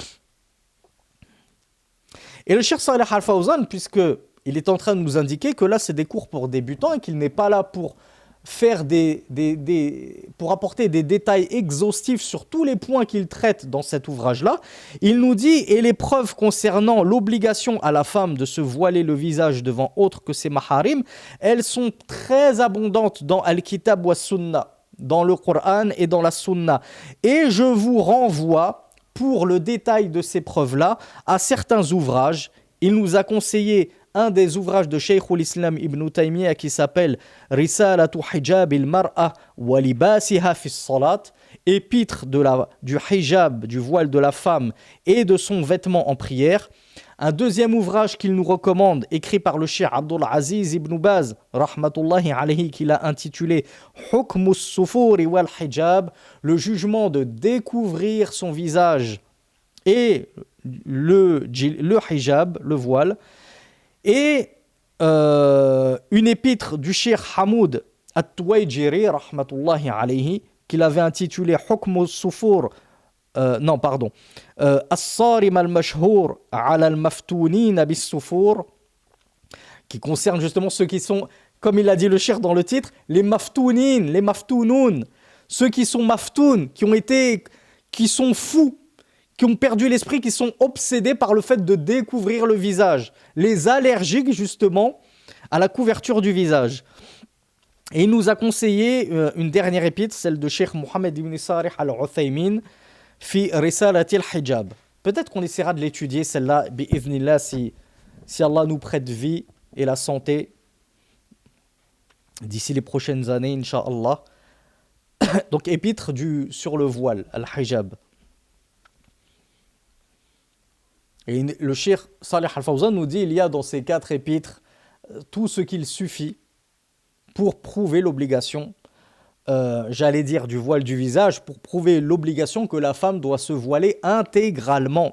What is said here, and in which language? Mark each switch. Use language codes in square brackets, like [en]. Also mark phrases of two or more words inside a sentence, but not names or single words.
[fr] Et le Cheikh Saleh Al-Fawzan, puisqu'il est en train de nous indiquer que là c'est des cours pour débutants et qu'il n'est pas là pour faire pour apporter des détails exhaustifs sur tous les points qu'il traite dans cet ouvrage-là, il nous dit, et les preuves concernant l'obligation à la femme de se voiler le visage devant autre que ses maharim, elles sont très abondantes dans [ar] الكتاب والسنة, [fr] dans le Coran et dans la Sunna. Et je vous renvoie, pour le détail de ces preuves-là, à certains ouvrages. Il nous a conseillé un des ouvrages de Cheikh al-Islam Ibn Taymiyyah qui s'appelle Risalatu hijab al-mar'a wa libasiha fi s-salat, épître du hijab, du voile de la femme et de son vêtement en prière. Un deuxième ouvrage qu'il nous recommande, écrit par le Cheikh Abdul Aziz Ibn Baz, [ar] رحمة الله عليه, [fr] qu'il a intitulé Hukm as-sufuri wal hijab, le jugement de découvrir son visage et le hijab, le voile. Et une épître du Cheikh Hamoud At-Tuwayjiri, [ar] رحمة الله عليه, [fr] qu'il avait intitulé Hukm as-sufur, As-Sarim al-Mashhour ala al-Maftounin bis-sufur, qui concerne justement ceux qui sont, comme il a dit le Cheikh dans le titre, les Maftounin, les Maftounoun, ceux qui sont Maftoun, qui sont fous, qui ont perdu l'esprit, qui sont obsédés par le fait de découvrir le visage, les allergiques justement à la couverture du visage. Et il nous a conseillé une dernière épître, celle de Cheikh Mohammed ibn Salih al-Uthaymin, fi risalati al-hijab. Peut-être qu'on essaiera de l'étudier celle-là, bi'idhnillah, si Allah nous prête vie et la santé d'ici les prochaines années, incha'Allah. Donc épître sur le voile, al-hijab. Et le Cheikh Saleh Al-Fawzan nous dit il y a dans ces 4 épîtres tout ce qu'il suffit pour prouver l'obligation, du voile du visage, pour prouver l'obligation que la femme doit se voiler intégralement.